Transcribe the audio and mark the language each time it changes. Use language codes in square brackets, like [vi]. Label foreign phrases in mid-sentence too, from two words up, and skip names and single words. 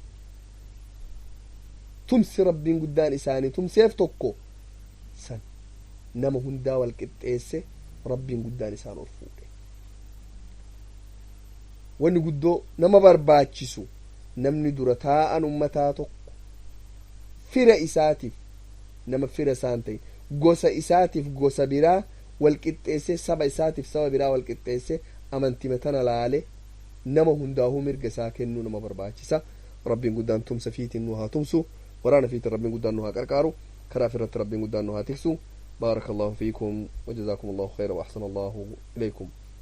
[om] tumsi rabbiin guddaan isaanii tumseef tokko san nama hundaa wal qixxeesse rabbiin guddaan isaan ol fuudhe wanni guddoo nama barbaachisu namni dura taa'an ummataa tokko fira isaatiif nama fira isaan ta'e gosa isaatiif gosa biraa walqixxeessee saba isaatiif saba biraa walqixxeessee amantima tana laale nama hundaahuu mirga isaa kennuu nama barbaachisa. Rabbiin guddaan tumsa fiitiin nu haa tumsu, waraana fiitiin rabbiin guddaan nu haa qarqaaru, karaa firratti rabbiin guddaan nu haa tiksu. [ar] بارك الله فيكم وجزاكم الله خيرا وأحسن الله إليكم.